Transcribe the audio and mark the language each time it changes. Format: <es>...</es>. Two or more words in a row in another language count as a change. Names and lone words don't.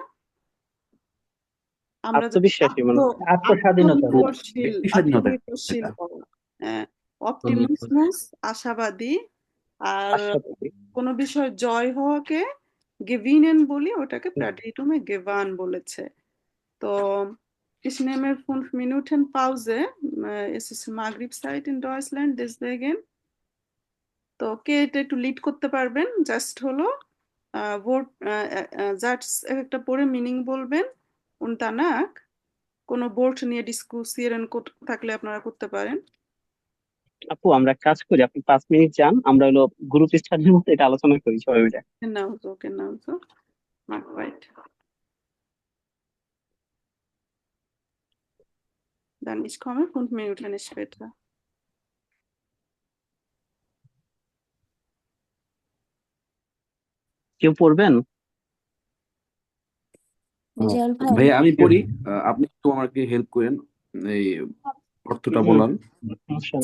<bn>এটা আমরা যাতে আত্মবিশ্বাসী মানে আত্মস্বাধীনতা আত্মনির্ভরশীল ব্যক্তি স্বাধীনতা আত্মনির্ভরশীল এটা হওয়া। অপটিমিজমাস আশাবাদী, আর আশাবাদী। কোনো বিষয় জয় হওয়াকে gewinnen বলি, ওটাকে প্রাডিটুমে gewann বলেছে।</bn> <de>তো ich nehme 5 Minuten Pause. Es ist Maghrib-Zeit in Deutschland, deswegen.</de> <bn>তো কে এটা একটু লিড করতে পারবেন? জাস্ট হলো ভোট জাস্ট একটা পড়ে মিনিং বলবেন।</bn> <de>und danach</de> <bn>কোনো বোর্ড নিয়ে ডিসকুসিয়েশন থাকলে আপনারা করতে পারেন। আপু আমরা এক কাজ করি, আপনি 5 মিনিট যান, আমরা হলো গ্রুপ স্টাডির মধ্যে এটা আলোচনা করি সবাই মিলে।</bn> <de>Genau so. Mach weiter. Dann ich komme 5 Minuten später.</de> <bn>কেউ পড়বেন? রেজাউল ভাই ভাইয়া আমি পড়ি, আপনি একটু আমাকে হেল্প করেন এই অর্থটা বলার। সমস্যা</bn>